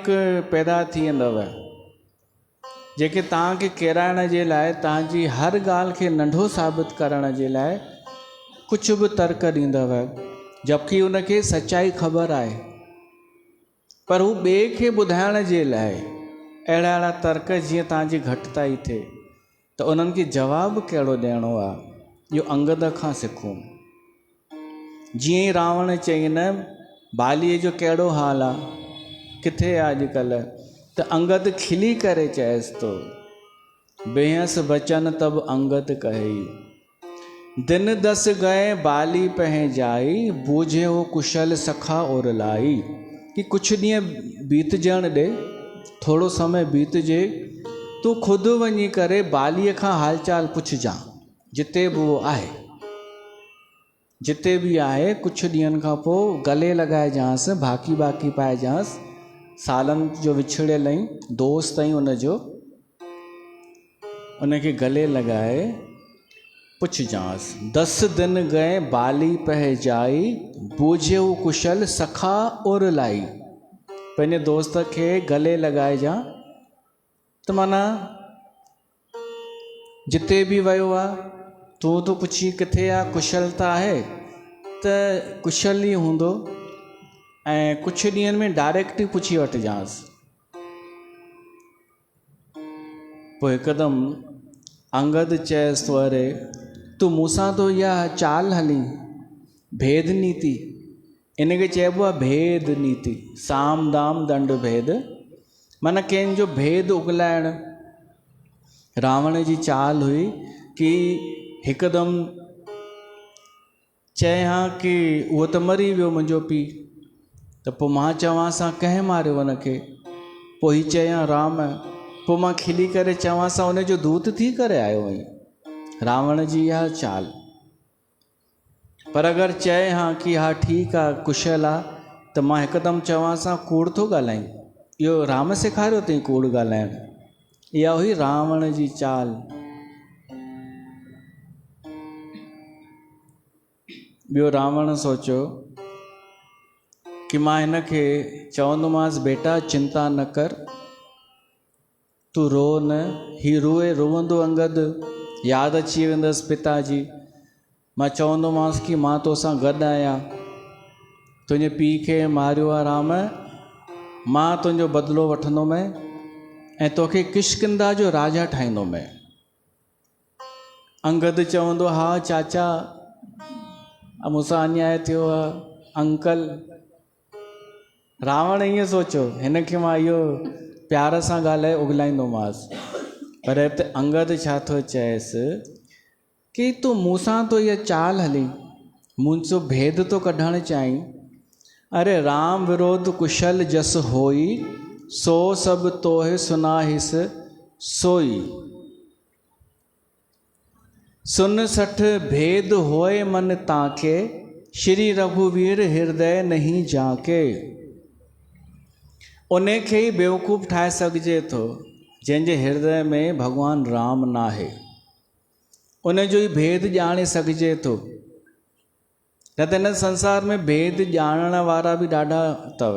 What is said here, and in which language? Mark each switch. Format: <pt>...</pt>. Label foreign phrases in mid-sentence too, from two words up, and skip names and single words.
<sd>पैदा थी वेंदव जेके तव्हांखे किराइण जे लाइ, तव्हांजी हर ॻाल्हि खे नंढो साबित करण जे लाइ कुझु बि तर्क ॾींदव, जबकि उनखे सचाई ख़बर आहे, पर हू ॿिए खे ॿुधाइण जे लाइ अहिड़ा अहिड़ा तर्क जीअं तव्हांजी घटिताई थिए, त उन्हनि खे जवाबु कहिड़ो ॾियणो आहे, इहो अंगद खां सिखूं। जीअं ई रावण चई न बालीअ जो कहिड़ो हाल आहे, किथे आहे अॼुकल्ह, त अंगद खिली करे चएसि थो,</sd> <awa>बेहस बचन तब अंगद कही, दिन दस गए बाली पह जाई, बूझे हो कुशल सखा और लाई।</awa> <sd>कि कुछ ॾींहं बीतजण ॾे, थोरो समय बीतजे, तूं ख़ुदि वञी करे बालीअ खां हालचाल पुछजां, जिते बि उहो आहे, जिते बि आहे, कुझु ॾींहंनि खां पोइ गले लॻाइजांसि, भाकी बाकी पाइजांसि, सालनि जो विछड़ियल आहीं, दोस्त आहीं उनजो, उनखे गले लॻाए पुछजांसि।</sd> <awa>10 दिन गए बाली पह जाई, बूझे कुशल सखा और लाई।</awa> <sd>पंहिंजे दोस्त खे गले लॻाइजां, त माना जिते बि वियो आहे, तूं तो पुछी किथे आहे, कुशलता आहे, त कुशल ई हूंदो, ऐं कुझु ॾींहंनि में डायरेक्ट ई पुछी वठिजांसि। पोइ हिकदमि अंगद चएसि थो, अरे तूं मूंसां तो इहा चाल हली, भेद नीति, इनखे चइबो आहे भेद नीति, साम दाम दंड भेद, माना कंहिंजो भेद उगलाइण। रावण जी चाल हुई कि हिकदमि चए हा कि उहो त मरी वियो मुंहिंजो पीउ, त पोइ मां चवांसां कंहिं मारियो हुनखे, पोइ हीउ चए हा राम, पोइ मां खिली करे चवांसां उनजो दूत थी करे आयो हुई। रावण जी इहा चाल। पर अगरि चए हा कि हा ठीकु आहे, कुशल आहे, त मां हिकदमि चवांसां कूड़ थो ॻाल्हाईं, इहो राम सेखारियो अथई कूड़ ॻाल्हाइण। इहा हुई रावण जी चाल। ॿियो रावण सोचियो कि मां हिनखे चवंदोमांसि, बेटा चिंता न कर, तूं रो न, ही रोवंदो अंगद, यादि अची वेंदसि पिताजी। मां चवंदोमांसि कि मां तोसां गॾु आहियां, तुंहिंजे पीउ खे मारियो आहे राम, मां तुंहिंजो बदिलो वठंदोमि ऐं तोखे किष्किंधा जो राजा ठाहींदोमि। अंगद चवंदो, हा चाचा, मूंसां अन्याय थियो आहे, अंकल। रावण ईअं सोचियो, हिनखे मां इहो प्यार सां ॻाल्हाए उगलाईंदोमांसि, पर हिते अंगद छा थो चएसि कि तूं मूंसां तो इहा चाल हली, मुंहिंजो भेद तो कढणु चाहीं।</sd> <awa>अरे राम विरोध कुशल जस होई, सो सब तोहे सुनाहिस सोई। सुन सठ भेद होए मन ताके, श्री रघुवीर हृदय नहीं जाके।</awa> <sd>उन खे ई बेवकूफ़ ठाहे सघिजे थो जंहिंजे हृदय में भॻवान राम न आहे, उन जो ई भेद ॼाणे सघिजे थो। न त हिन संसार में भेद ॼाणण वारा बि ॾाढा अथव।</sd>